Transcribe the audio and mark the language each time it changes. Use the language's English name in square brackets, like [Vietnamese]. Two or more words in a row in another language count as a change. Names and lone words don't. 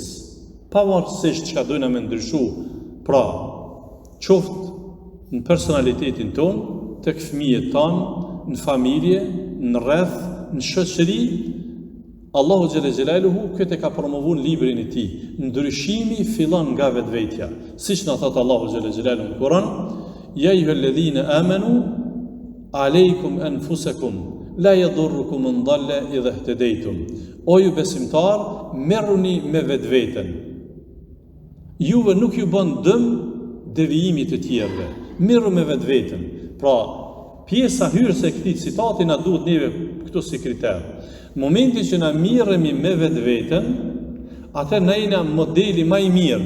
[Albanian] Pavarësisht çka dojna me ndryshu, pra qoftë në personalitetin ton, tek fëmijët tanë, në familje, në rreth, në shoqëri, Allahu [Arabic] جل جلاله [Albanian] këtë e ka promovuar në librin e tij. Ndryshimi fillon nga vetvetja. Siç na thot Allahu [Arabic] جل جلاله [Albanian] në Kur'an, [Arabic] يا أيها الذين آمنوا عليكم أنفسكم لا يضركم من ضل إذا اهتديتم. [Albanian] O ju besimtar, merruni me vetveten. Juve nuk ju bën dëm devijimit të tjerëve. Merru me vetveten. Pra, pjesa hyrëse e këtij citati na duhet neve këtu si kriter. Momenti që na mirremi me vetveten, atë na jena modeli më i mirë.